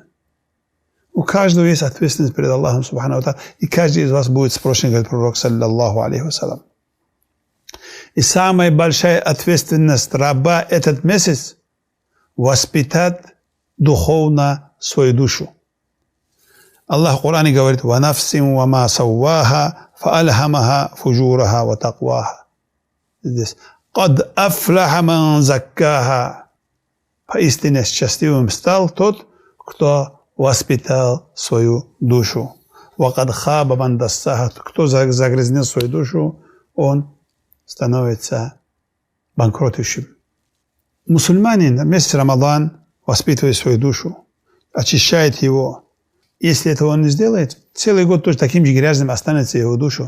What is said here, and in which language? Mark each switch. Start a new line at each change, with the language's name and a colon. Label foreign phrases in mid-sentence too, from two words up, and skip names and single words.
Russian: У каждого есть ответственность перед Аллахом
Arabic: سبحانه وتعالى,
Russian: и каждый из вас будет спрошен, говорит пророк,
Arabic: صلى الله عليه وسلم.
Russian: И самая большая ответственность раба этот месяц – воспитать духовно свою душу. Аллах в Коране говорит:
Arabic: «ونفس وما سواها فألهمها فجورها وتقواها». Здесь «قد أفلح من زكاها».
Russian: Поистине счастливым стал тот, кто воспитал свою душу.
Arabic: «وقد خاب من دساها».
Russian: Кто загрязнил свою душу, он становится банкротующим. Мусульманин в месяц Рамадан воспитывает свою душу, очищает его. Если этого он не сделает, целый год тоже таким же грязным останется его душу.